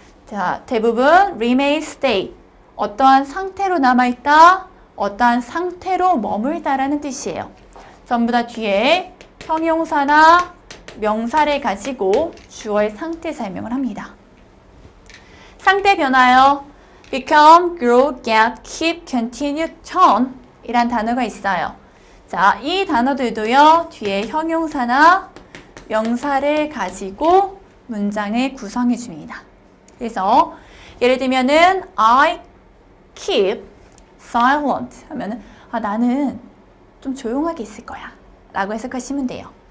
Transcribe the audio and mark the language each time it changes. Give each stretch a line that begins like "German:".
Korean: 자, 대부분 remain, stay. 어떠한 상태로 남아있다, 어떠한 상태로 머물다라는 뜻이에요. 전부 다 뒤에 형용사나 명사를 가지고 주어의 상태 설명을 합니다. 상태 변화요.
English: become, grow, get, keep, continue, turn
Korean: 이란 단어가 있어요. 자, 이 단어들도요. 뒤에 형용사나 명사를 가지고 문장을 구성해 줍니다. 그래서 예를 들면은
English: I keep silent
Korean: 하면은 나는 좀 조용하게 있을 거야 라고 해석하시면 돼요.